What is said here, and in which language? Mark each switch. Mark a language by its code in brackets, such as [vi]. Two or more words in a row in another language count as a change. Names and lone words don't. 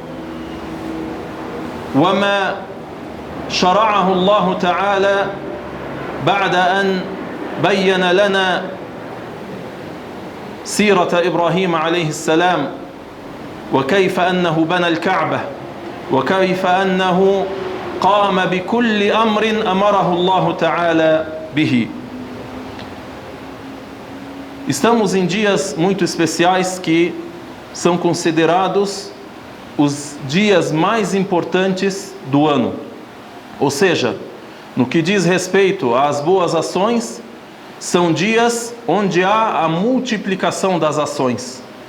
[ar] وما شرعه الله تعالى بعد أن بين لنا سيرة إبراهيم عليه السلام، وكيف أنه بنى الكعبة، وكيف أنه قام بكل أمر أمره الله تعالى به. [pt] Estamos em dias muito especiais que são considerados os dias mais importantes do ano. Ou seja, no que diz respeito às boas ações, são dias onde há a multiplicação das ações.